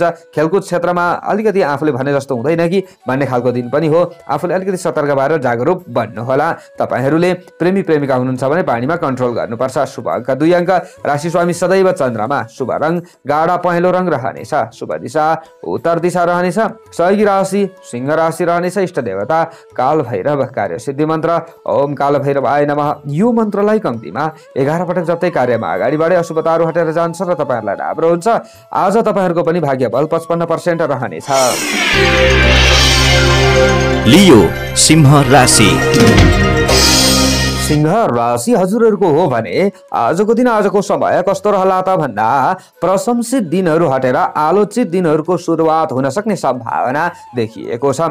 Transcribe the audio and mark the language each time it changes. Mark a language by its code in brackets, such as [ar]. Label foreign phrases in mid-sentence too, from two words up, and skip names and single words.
[ne] खेलकुद क्षेत्रमा अलिकति आफूले भने जस्तो हुँदैन कि भन्ने खालको दिन पनि हो। आफूले अलिकति सतर्क भएर जागरुक बन्नुहोला। तपाईहरूले प्रेमी प्रेमिका हुनुहुन्छ भने बानीमा कन्ट्रोल गर्नुपर्छ। शुभ अङ्क 2 अङ्क। राशि स्वामी सदैव चन्द्रमा। शुभ रङ गाढा पहेँलो रङ रहनेछ। शुभ दिशा उत्तर दिशा रहनेछ। सहयोगी राशि सिंह राशि रहनेछ। इष्ट देवता काल भैरव। कार्य सिद्धि मन्त्र [sa] ओम काल भैरवाय नमः। [ne] यो मन्त्रलाई कम्तीमा 11 पटक जप्दै कार्यमा अगाडि बढे अशुभताहरू हटेर जान्छ र तपाईहरूलाई राम्रो हुन्छ। आज तपाईहरूको पनि भाग्य बल 55% रहनेछ। लियो सिंह राशि। सिंह राशि हजुरहरूको हो भने आजको दिन आजको समय कस्तो रहला त भन्दा प्रशंसित दिनहरू हटेर आलोचित दिनहरूको सुरुवात हुन सक्ने सम्भावना देखिएको छ।